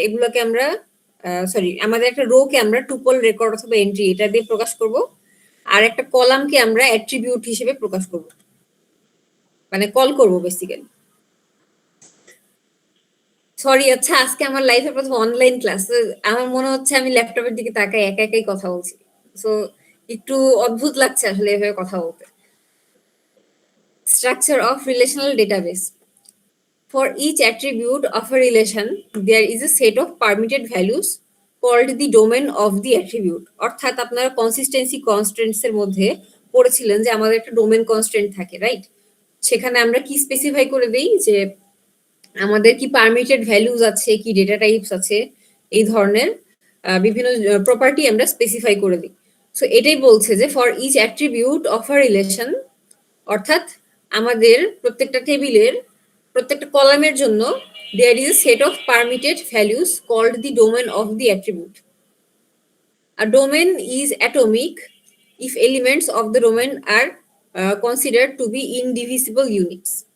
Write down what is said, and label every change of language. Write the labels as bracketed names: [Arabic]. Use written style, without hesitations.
[Bangla] এগুলোকে আমরা আমাদের একটা রো কে আমরা টুপল, রেকর্ড অথবা এন্ট্রি এটা দিয়ে প্রকাশ করব, আর একটা কলামকে আমরা অ্যাট্রিবিউট হিসেবে প্রকাশ করব, মানে কল করব বেসিক্যালি। সরি, আচ্ছা আজকে আমার লাইফের প্রথম অনলাইন ক্লাস, আমার মনে হচ্ছে আমি ল্যাপটপের দিকে তাকাই একাই কথা বলছি। সো একটু অদ্ভুত লাগছে আসলে এভাবে কথা বলতে। [English] Structure of relational database. For each attribute of a relation, there is a set of permitted values called the domain of the attribute. [Bangla] অর্থাৎ আপনারা কনসিস্টেন্সি কনস্ট্রেন্টস এর মধ্যে পড়েছিলেন যে আমাদের একটা ডোমেন কনস্ট্রেন্ট থাকে, রাইট? সেখানে আমরা কি স্পেসিফাই করে দেই যে আমাদের কি পারমিটেড ভ্যালুজ আছে, কি ডেটা টাইপস আছে, এই ধরনের বিভিন্ন প্রপার্টি আমরা স্পেসিফাই করে দিই। সো এটাই বলছে যে [English] for each attribute of a relation, [Bangla] অর্থাৎ আমাদের প্রত্যেকটা টেবিলের প্রত্যেকটা কলামের জন্য [English] there is a set of permitted values called the domain of the attribute. A domain is atomic if elements of the domain are considered to be indivisible units.